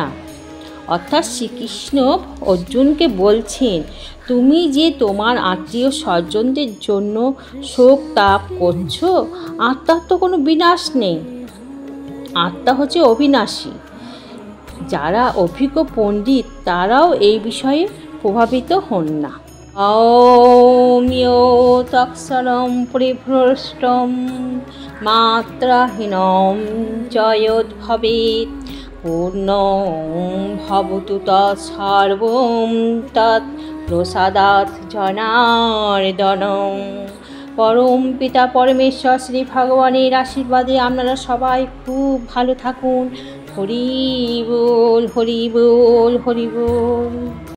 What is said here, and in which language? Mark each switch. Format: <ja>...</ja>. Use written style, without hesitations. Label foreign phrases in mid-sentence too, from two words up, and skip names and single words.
<bn>অর্থাৎ শ্রীকৃষ্ণ অর্জুনকে বলছেন, তুমি যে তোমার আত্মীয় স্বজনদের জন্য শোক তাপ করছো, আত্মার তো কোনো বিনাশ নেই, আত্মা হচ্ছে অবিনাশী। যারা অভিজ্ঞ পণ্ডিত তারাও এই বিষয়ে প্রভাবিত হন না।</bn> <sa>ॐ यो तत्सरं परिभ्रष्टं मात्राहीनं च यद्भवेत् पूर्णं भवतु तत्सर्वं तत्प्रसादात् जनार्दनं।</sa> <bn>পরম পিতা পরমেশ্বর শ্রী ভগবানের আশীর্বাদে আপনারা সবাই খুব ভালো থাকুন। হরি বল হরি বল হরি বল।</bn>